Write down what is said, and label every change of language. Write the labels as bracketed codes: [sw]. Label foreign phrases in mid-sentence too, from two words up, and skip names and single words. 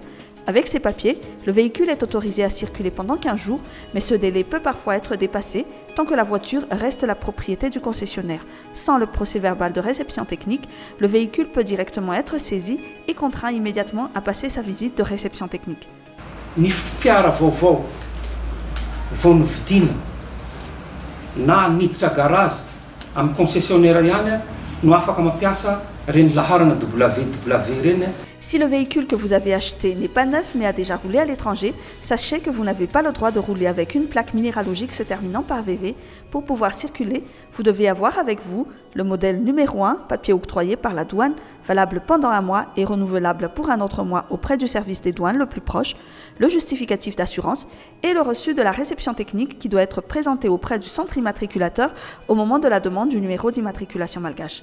[fr] Avec ces papiers, le véhicule est autorisé à circuler pendant 15 jours, mais ce délai peut parfois être dépassé tant que la voiture reste la propriété du concessionnaire. Sans le procès-verbal de réception technique, le véhicule peut directement être saisi et contraint immédiatement à passer sa visite de réception technique. [mg] Ny fiara vaovao vao novidina na niditra garage amin'ny concessionnaire ihany no afaka mampiasa reny laharana WW reny. [fr] Si le véhicule que vous avez acheté n'est pas neuf mais a déjà roulé à l'étranger, sachez que vous n'avez pas le droit de rouler avec une plaque minéralogique se terminant par VV. Pour pouvoir circuler, vous devez avoir avec vous le modèle numéro 1, papier octroyé par la douane, valable pendant 1 mois et renouvelable pour un autre mois auprès du service des douanes le plus proche, le justificatif d'assurance et le reçu de la réception technique qui doit être présenté auprès du centre immatriculateur au moment de la demande du numéro d'immatriculation malgache.